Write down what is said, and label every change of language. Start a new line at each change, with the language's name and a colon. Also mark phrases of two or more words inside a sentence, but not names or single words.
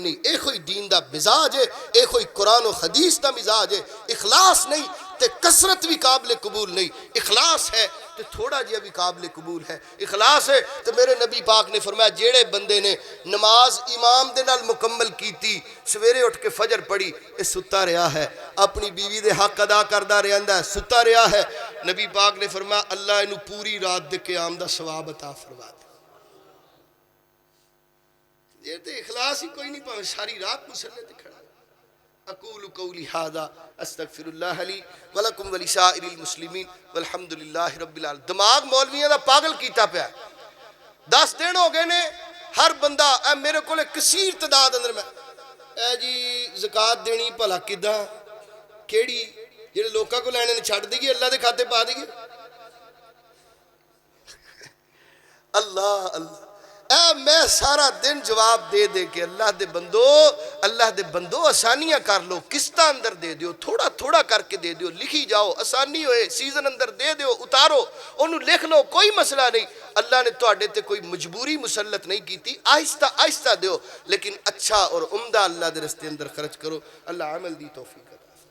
Punjabi: نہیں، اے کوئی دین دا مزاج ہے، اے کوئی قرآن و حدیث دا مزاج ہے، اخلاص نہیں تے کسرت بھی قابل قبول نہیں، اخلاص ہے تے تھوڑا جہا بھی قابل قبول ہے، اخلاص ہے تو میرے نبی پاک نے فرمایا جیڑے بندے نے نماز امام دے نال مکمل کیتی، سویرے اٹھ کے فجر پڑھی، اے ستا رہا ہے، اپنی بیوی دے حق ادا کردہ رہندا ہے، ستا رہا ہے، نبی پاک نے فرمایا اللہ انہوں پوری رات دے قیام دا ثواب عطا فرما دے۔ یہ تے اخلاص ہی کوئی نہیں، پاویں ساری رات مسلے تے کھڑا۔
Arabic: اقول قولی ھذا استغفر اللہ لی ولکم ولسائر المسلمین والحمد للہ رب العالمین۔
Punjabi: دماغ مولویاں دا پاگل کیتا پیا، 10 دن ہو گئے نے، ہر بندہ اے میرے کو کثیر تعداد اندر میں اے جی زکات دینی بھلا کداں کیڑی، جڑے لوکاں کو لینے نے چھڈ دئیے اللہ دے کھاتے پا دئیے، اللہ اللہ اے میں سارا دن جواب دے دے کے اللہ دے بندو آسانیاں کر لو، قسطاں اندر دے دیو، تھوڑا تھوڑا کر کے دے دیو، لکھی جاؤ، آسانی ہوئے سیزن اندر دے دیو، اتارو انہوں لکھ لو، کوئی مسئلہ نہیں، اللہ نے تواڈے تے کوئی مجبوری مسلط نہیں کیتی، آہستہ آہستہ دیو، لیکن اچھا اور عمدہ اللہ دے رستے اندر خرچ کرو، اللہ عمل دی توفیق عطا۔